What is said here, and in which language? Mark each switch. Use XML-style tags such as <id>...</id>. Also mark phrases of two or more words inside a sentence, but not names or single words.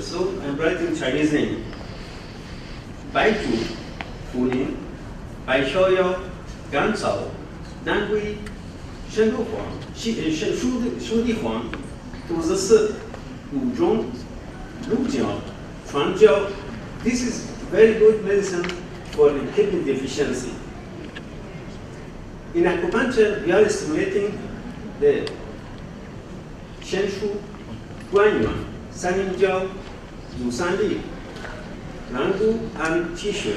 <en>So I'm writing Chinese name. Bai Zhu, Fulin, Bai Xiaoyao, Gan Cao, Dangui, Shen Du Huang, Shu Di Huang, Du Zi Si, Wu Zhong, Lu Jiao, Chuan Jiao. This is very good medicine for the kidney deficiency. In acupuncture, we are stimulating the Shen Shu, Guan Yuan, San Yin Jiao, Yu San Li, Ran Gu, and Qi Xue.</en>